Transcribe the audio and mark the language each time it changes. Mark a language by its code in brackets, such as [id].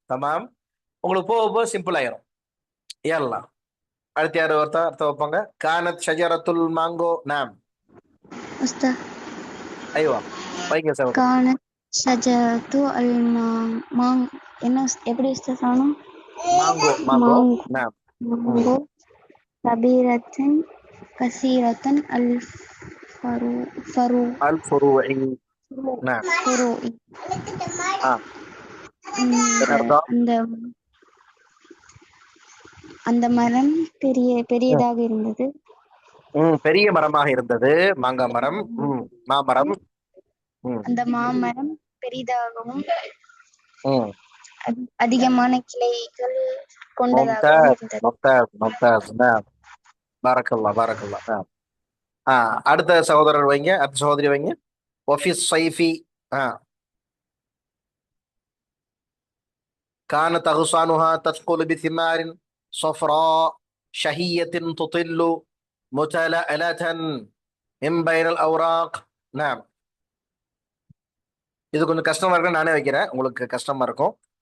[ta] தமாம். உங்களுக்கு போக போக சிம்பிள் ஆயிரும். யல்லா. அடுத்து யாரு அடுத்த வைப்பாங்க? [ar] கானத் ஷஜரத்துல் மாங்கோ. நாம். أستاذ [ta] ஐவா. வைங்க சார். [ar] كانت شجرة المانغ [ta] என்ன எப்படி உஸ்தாத் சொல்லணும்? [en] Mango. [ar] مانغو நாம். مانغو كبيرة كثيرة الفروع அல் ஃபுரூஇ. நாம். فروع [ta] ஆ. என்ன அர்த்தம்? அந்த அந்த மரம் பெரியதாக இருந்தது. பெரிய மரமாக இருந்தது. மாங்காய் மரம். மாமரம். அந்த மாமரம் பெரிதாகவும் ம். அதிகமான கிளைகள் கொண்டதாக [ar] மும்தாஸ். [ta] இருந்தது. [ar] மும்தாஸ். நாம். பாரக்கல்லா. நாம். [ta] அடுத்த சகோதரர் வைங்க. அடுத்த சகோதரி வைங்க. ஒஃபிஸ் சைஃபி. [ar] كانت أغصانها تثقل بثمار صفراء شهية تطل متلألة من بين الأوراق. نعم. [ta] இது கொஞ்சம் கஷ்டமா இருக்கு, நானே வைக்கிறேன், உங்களுக்கு கஷ்டமா இருக்கும்.